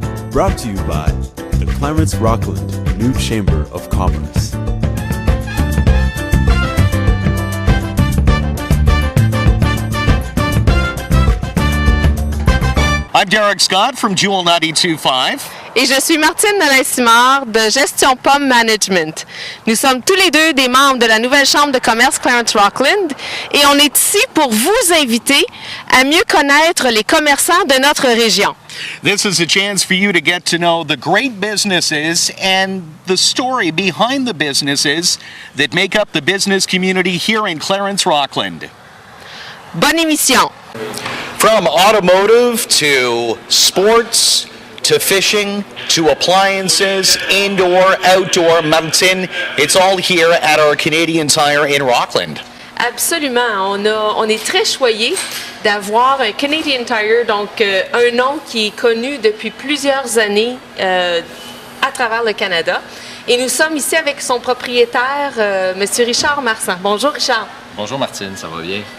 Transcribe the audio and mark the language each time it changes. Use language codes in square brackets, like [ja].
[en] Brought to you by the Clarence Rockland New Chamber of Commerce. I'm Derek Scott from Jewel 92.5. [fr] Et je suis Martine Nolin-Simard de Gestion Pomme Management. Nous sommes tous les deux des membres de la nouvelle Chambre de commerce Clarence Rockland et on est ici pour vous inviter à mieux connaître les commerçants de notre région. [en] This is a chance for you to get to know the great businesses and the story behind the businesses that make up the business community here in Clarence Rockland. [fr] Bonne émission! [en] From automotive to sports to fishing to appliances, indoor, outdoor, Martin, it's all here at our Canadian Tire in Rockland. [fr] Absolument. On est très choyés d'avoir un Canadian Tire, donc un nom qui est connu depuis plusieurs années à travers le Canada. Et nous sommes ici avec son propriétaire, M. Richard Marsan. Bonjour Richard. Bonjour Martine, ça va bien?